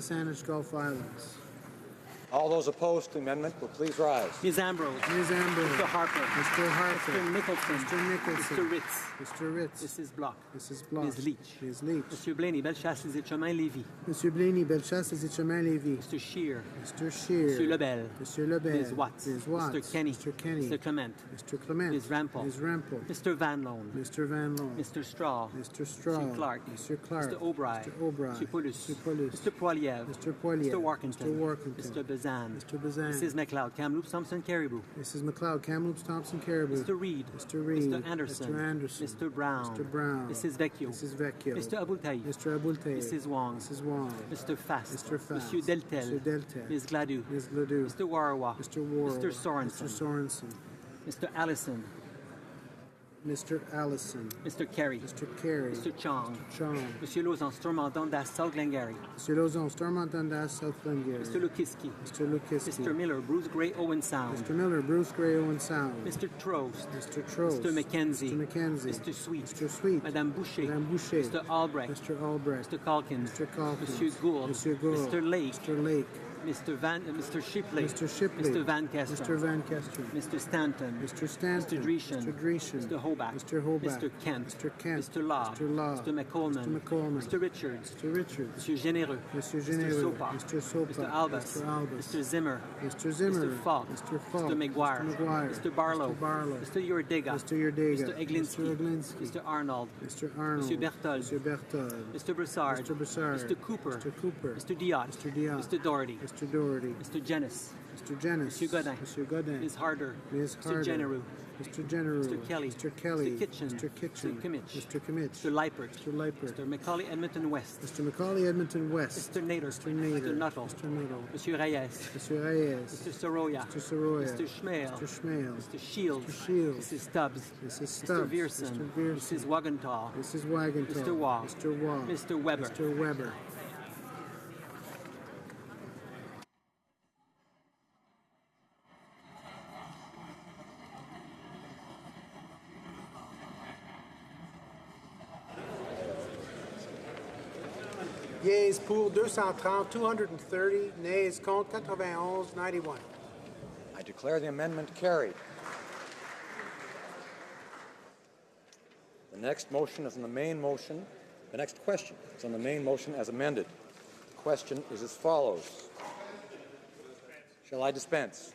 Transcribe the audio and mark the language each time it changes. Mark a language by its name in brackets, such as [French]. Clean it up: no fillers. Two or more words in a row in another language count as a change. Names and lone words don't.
[English] Spanish Gulf Islands. All those opposed to the amendment will please rise. Ms. Ambrose. Ms. Ambrose. Mr. Harper. Mr. Harper. Mr. Nicholson. Mr. Nicholson. Mr. Ritz. Mr. Ritz. Mrs. Block. Mrs. Block. Ms. Leach. Ms. Leach. Monsieur Blaney, Bellechasse, Les Chemins, Lévis. Monsieur Blaney, Bellechasse, Les Chemins, Lévis. Mr. Shear. Mr. Shear. Monsieur Lebel. Monsieur Lebel. Ms. Watts. Ms. Watts. Mr. Kenny. Mr. Kenny. Mr. Clement. Mr. Clement. Ms. Rampel. Ms. Rampel. Mr. Van Loan. Mr. Van Loan. Mr. Straw. Mr. Straw. Mr. Clark. Mr. Clark. Mr. O'Brien. Mr. O'Brien. Mr. Paulus. Mr. Paulus. Mr. Poiliev. Mr. Poiliev. Mr. Workington. Mr. Workington. Mr. Bazan. Mr. Bazan. Mrs. McLeod, Kamloops, Thompson, Caribou. Mrs. McLeod, Kamloops, Thompson, Caribou. Mr. Reid. Mr. Reid. Mr. Anderson. Mr. Anderson. Mr. Brown. Mr. Brown. Mrs. Vecchio. Mrs. Vecchio. Mr. Abultaï. Mr. Abultaï. Mrs. Wong. Mrs. Wong. Mr. Fast. Mr. Fast. Monsieur Deltel. Mr. Deltel. Ms. Gladue. Ms. Gladue. Mr. Warawa. Mr. Warren. Mr. Sorensen. Mr. Sorensen. Mr. Allison. Mr. Allison. Mr. Carey. Mr. Carey. Mr. Chong. Chong. Monsieur Lauzon, Stormont, Dundas, South Glengarry. Mr. Lauzon, Stormont, Dundas, South Glengarry. Mr. Lukiski. Mr. Lukiski. Mr. Miller, Bruce Gray, Owen Sound. Mr. Miller, Bruce Gray, Owen Sound. Mr. Trost. Mr. Trost. Mr. McKenzie. Mr. McKenzie. Mr. Sweet. Mr. Sweet. Madame Boucher. Madame Boucher. Mr. Albrecht. Mr. Albrecht. Mr. Calkins. Mr. Calkins. Monsieur Gould. Monsieur Gould. Mr. Lake. Mr. Lake. Mr. Shipley. Mr. Shipley. Mr. Van Kesteren. Mr. Van Kesteren. Mr. Stanton. Mr. Stanton. Mr. Dreeshen. Mr. Dreeshen. Mr. Hobart. Mr. Hobart. Mr. Kent. Mr. Kent. Mr. Law. Mr. Law. Mr. McColeman. Mr. McColeman. Mr. Richards. Mr. Richards. Monsieur Généreux. Monsieur Mr. Généreux. Sopa. Mr. Sopa. Mr. Albus. Mr. Albus. Mr. Zimmer. Mr. Zimmer. Mr. Falk. Mr. Falk. Mr. McGuire. Mr. McGuire. Mr. Barlow. Mr. Barlow. Mr. Yordega. Mr. Yordega. Mr. Eglinski. Mr. Eglinski. Mr. Arnold. Mr. Arnold. Mr. Berthold. Mr. Berthold. Mr. Broussard. Mr. Broussard. Mr. Cooper. Mr. Cooper. Mr. Diot. Mr. Diot. Mr. Doherty. Mr. Doherty. Mr. Jennis. Mr. Jennis. Mr. Godin. Mr. Godin. Ms. Harder. Ms. Mr. Harder. Genereux. Mr. Genereux. Mr. Kelly. Mr. Kelly. Mr. Kitchen. Mr. Kitchen. Mr. Kimmich. Mr. Kimmich. Mr. Leipert. Mr. Leipert. Mr. Macaulay Edmonton West. Mr. Macaulay Edmonton West. Mr. Nader. Mr. Nader. Mr. Nuttall. Mr. Nuttall. Mr. Reyes. Mr. Reyes. Mr. Soroya. Mr. Soroya. Mr. Schmale. Mr. Schmale. Mr. Shields. Mr. Shields. Mrs. Stubbs. Mrs. Mr. Stubbs. Vierson. Mr. Vierson. Mrs. Wagenthal. Mrs. Wagenthal. Mr. Waugh. Mr. Waugh. Mr. Weber. Mr. Weber. Yeas pour 230, 230. Nays contre 91, 91. I declare the amendment carried. The next motion is on the main motion. The next question is on the main motion as amended. The question is as follows. Shall I dispense?